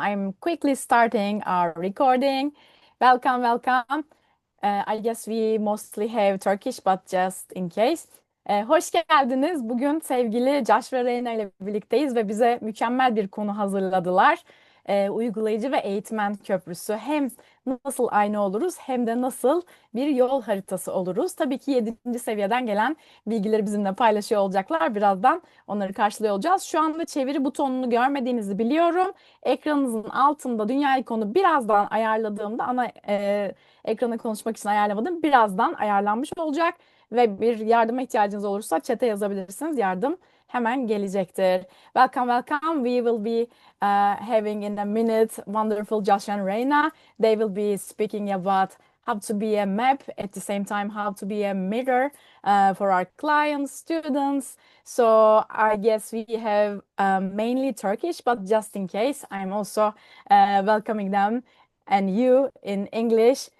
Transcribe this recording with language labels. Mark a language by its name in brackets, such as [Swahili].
[English] I'm quickly starting our recording. Welcome. I guess we mostly have Turkish, but just in case. [Turkish] Hoş geldiniz. Bugün sevgili Josh ve Raena ile birlikteyiz ve bize mükemmel bir konu hazırladılar. Uygulayıcı ve eğitmen köprüsü. Hem nasıl aynı oluruz hem de nasıl bir yol haritası oluruz. Tabii ki 7. seviyeden gelen bilgileri bizimle paylaşıyor olacaklar. Birazdan onları karşılıyor olacağız. Şu anda çeviri butonunu görmediğinizi biliyorum. Ekranınızın altında dünya ikonu birazdan ayarladığımda ekranı konuşmak için ayarlamadım. Birazdan ayarlanmış olacak ve bir yardıma ihtiyacınız olursa chat'e yazabilirsiniz. Yardım hemen gelecektir. [English] Welcome. We will be having in a minute wonderful Josh and Reina. They will be speaking about how to be a map, at the same time how to be a mirror for our clients, students. So I guess we have mainly Turkish, but just in case, I'm also welcoming them and you in English.